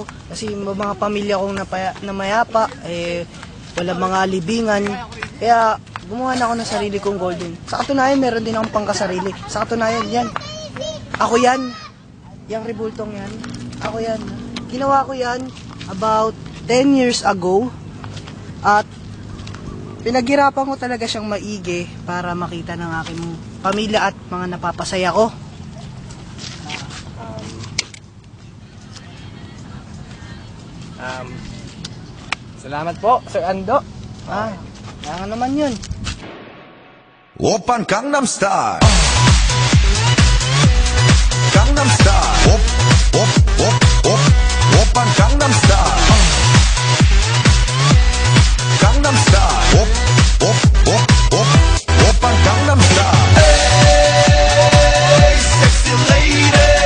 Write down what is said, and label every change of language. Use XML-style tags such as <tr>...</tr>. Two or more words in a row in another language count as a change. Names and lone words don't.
<tl>Kasi mga pamilya kong namayapa, wala mga libingan. Kaya gumawa na ako ng sarili kong golden. Sa katunayan, meron din akong pangkasarili. Sa katunayan, yan. Ako yan. Yang rebultong yan. Ako yan. Ginawa ko yan</tl> <en>about 10 years ago.</en> <tl>At pinaghirapan ko talaga siyang maigi para makita ng aking pamilya at mga napapasaya ko. Salamat po, Sir Ando. Kaya naman yun.</tl> <ko>오빤 강남스타일 강남스타일 오빤 강남스타일 강남스타일 오빤 강남스타일</ko> <en>hey sexy lady</en>